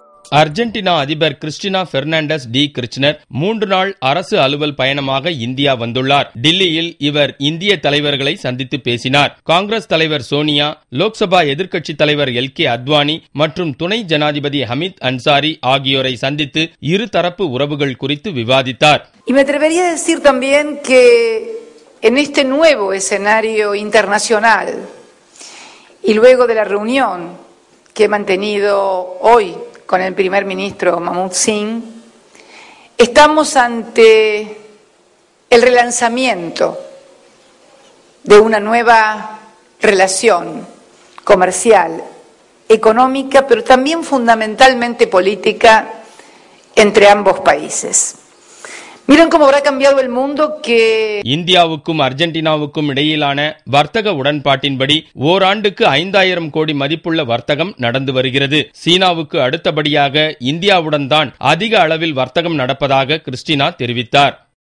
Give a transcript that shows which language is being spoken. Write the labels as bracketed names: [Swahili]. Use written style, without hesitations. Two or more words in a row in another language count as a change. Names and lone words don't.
[Tamil] அர்ஜென்டினா அதிபர் கிறிஸ்டினா பெர்னாண்டஸ் டி கிர்ச்னர் 3 நாள் அரசு அலுவல் பயணமாக இந்தியா வந்துள்ளார். டில்லியில் இவர் இந்திய தலைவர்களை சந்தித்து பேசினார். காங்கிரஸ் தலைவர் சோனியா, லோக்சபா எதிர்க்கட்சி தலைவர் எல்.கே. அத்வானி மற்றும் துணை ஜனாதிபதி ஹமீத் அன்சாரி ஆகியோரை சந்தித்து இருதரப்பு உறவுகள் குறித்து விவாதித்தார். [Spanish] Me atrevería a decir también que en este nuevo escenario internacional y luego de la reunión que he mantenido hoy con el primer ministro Mahmoud Singh, estamos ante el relanzamiento de una nueva relación comercial, económica, pero también fundamentalmente política entre ambos países. Miren cómo habrá cambiado el mundo que [Tamil] இந்தியாவுக்கும் அர்ஜென்டினாவுக்கும் இடையிலான வர்த்தக உடன்பாட்டின்படி ஓராண்டுக்கு 5000 கோடி மதிப்புள்ள வர்த்தகம் நடந்து வருகிறது. சீனாவுக்கு அடுத்தபடியாக இந்தியாவுடன் தான் அதிக அளவில் வர்த்தகம் நடப்பதாக கிறிஸ்டினா தெரிவித்தார்.